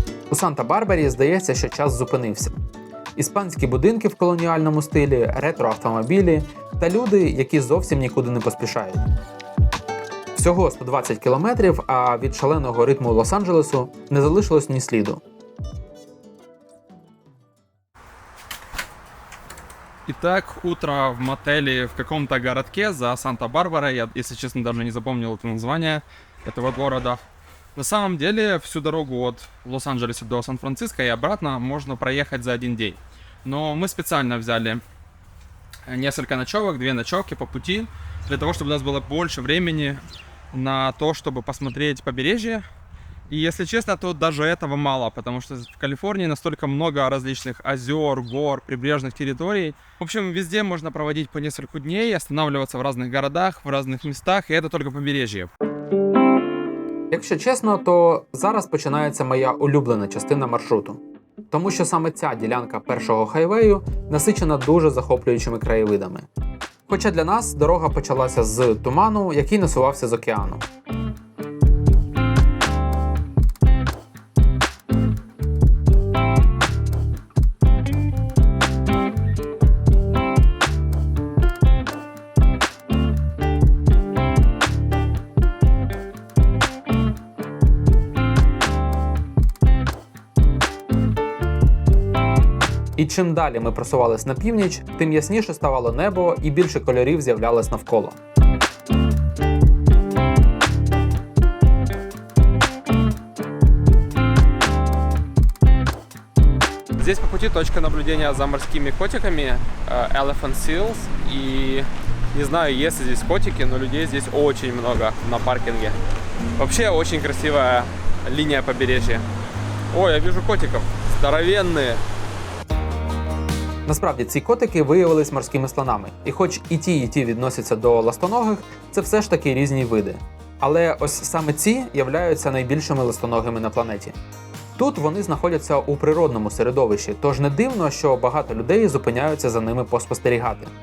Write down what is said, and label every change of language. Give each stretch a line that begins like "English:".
Ukrainian: У Санта-Барбарі здається, що час зупинився. Іспанські будинки в колоніальному стилі, ретро-автомобілі та люди, які зовсім нікуди не поспішають. Всього 120 кілометрів, а від шаленого ритму Лос-Анджелесу не залишилось ні сліду.
Russian: Итак, утро в мотеле в каком-то городке за Санта-Барбарой. Я, если честно, даже не запомнил это название этого города. На самом деле, всю дорогу от Лос-Анджелеса до Сан-Франциско и обратно можно проехать за один день. Но мы специально взяли несколько ночевок, 2 ночевки по пути, для того, чтобы у нас было больше времени на то, чтобы посмотреть побережье И если честно, то даже этого мало, потому что в Калифорнии настолько много различных озер, гор, прибрежных территорий. В общем, везде можно проводить по несколько дней, останавливаться в разных городах, в разных местах, и это только побережье.
Ukrainian: Якщо чесно, то зараз починається моя улюблена частина маршруту. Тому що саме ця ділянка першого хайвею насичена дуже захоплюючими краєвидами. Хоча для нас дорога почалася з туману, який насувався з океану. І чим далі ми просувались на північ, тим ясніше ставало небо і більше кольорів з'являлось навколо.
Russian: Здесь по пути точка наблюдения за морскими котиками, Elephant Seals. И не знаю, есть ли здесь котики, но людей здесь очень много на паркинге. Вообще очень красивая линия побережья. Ой, я вижу котиков, здоровенные.
Ukrainian: Насправді ці котики виявились морськими слонами. І хоч і ті відносяться до ластоногих, це все ж таки різні види. Але ось саме ці являються найбільшими ластоногими на планеті. Тут вони знаходяться у природному середовищі, тож не дивно, що багато людей зупиняються за ними поспостерігати.